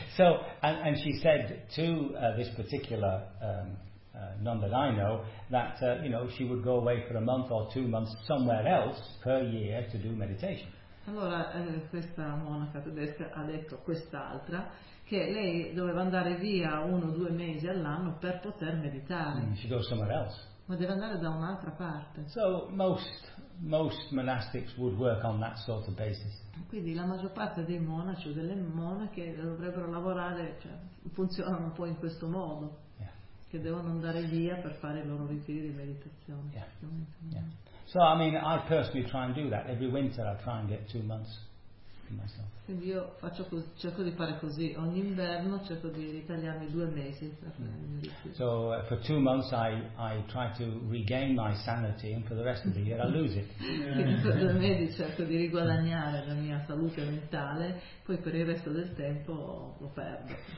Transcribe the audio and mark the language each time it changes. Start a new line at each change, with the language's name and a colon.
English: So, and she said to this particular nun that I know that you know, she would go away for a month or 2 months somewhere else per year to do meditation.
Italian: Allora, questa monaca tedesca ha detto quest'altra che lei doveva andare via 1 o 2 mesi all'anno per poter meditare.
English: She goes somewhere else.
Italian: Ma deve andare da un'altra parte.
English: So most monastics would work on that sort of basis.
Italian: Quindi la maggior parte dei monaci o delle monache dovrebbero lavorare, cioè funzionano un po' in questo modo, yeah, che devono andare via per fare i loro ritiri di meditazione. Yeah. Yeah.
English: So I mean, I personally try and do that. Every winter I try and get 2 months to myself.
Italian: Quindi io cerco di fare così. Ogni inverno cerco di ritagliarmi 2 mesi per fare il mio ritiro.
English: So for 2 months I try to regain my sanity, and for the rest of the year I lose it.
Italian: Per 2 mesi cerco di riguadagnare la mia salute mentale, poi per il resto del tempo lo perdo.